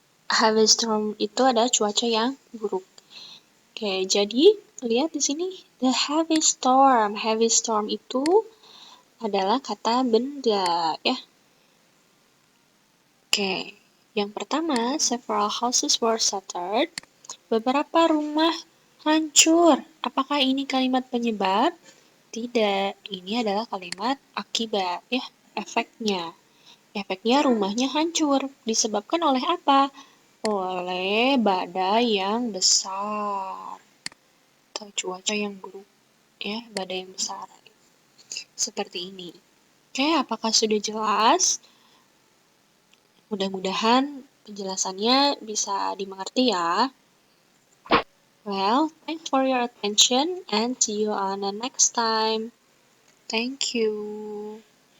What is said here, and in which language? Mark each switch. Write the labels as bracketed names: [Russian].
[Indonesian] Heavy storm itu adalah cuaca yang buruk. Oke, jadi lihat di sini the heavy storm. Heavy storm itu adalah kata benda ya. Oke, yang pertama [English] several houses were shattered. [Indonesian] Beberapa rumah hancur. Apakah ini kalimat penyebab? Tidak, ini adalah kalimat akibat ya, efeknya. Efeknya rumahnya hancur. Disebabkan oleh apa? Oleh badai yang besar atau cuaca yang buruk ya, badai yang besar. Seperti ini. Oke, apakah sudah jelas? Mudah-mudahan penjelasannya bisa dimengerti ya. [English] Well, thanks for your attention and see you on the next time. Thank you.